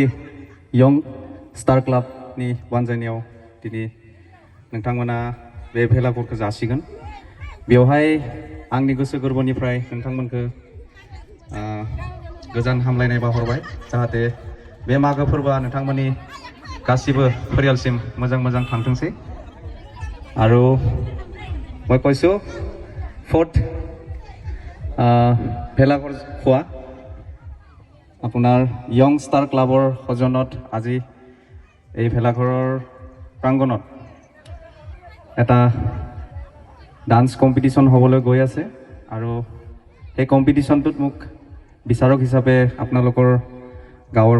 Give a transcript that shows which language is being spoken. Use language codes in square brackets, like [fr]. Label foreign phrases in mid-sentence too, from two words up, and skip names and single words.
[brx] यं स्टार क्लाबनि बानजायनायाव दिनै नोंथांमोना बे भेलाघरखौ जासिगोन बेवहाय आंनि गोसो गोरबोनिफ्राय नोंथांमोनखौ गोजान हामलायनाय बावहरबाय जाहाथे बे मागो फोरबोआ नोंथांमोननि गासिबो परियालसिम मोजां थांथोंसै आरो [as] মই কৈছোঁ ফৰ্থ भेलाघर খোৱা আপোনাৰ यং स्टार ক্লাবৰ সজনত আজি এই ভেলাঘৰৰ প্ৰাংগণত এটা [en] dance competition [as] হ'বলৈ গৈ আছে আৰু সেই কম্পিটিশ্যনটোত মোক বিচাৰক হিচাপে আপোনালোকৰ গাঁৱৰ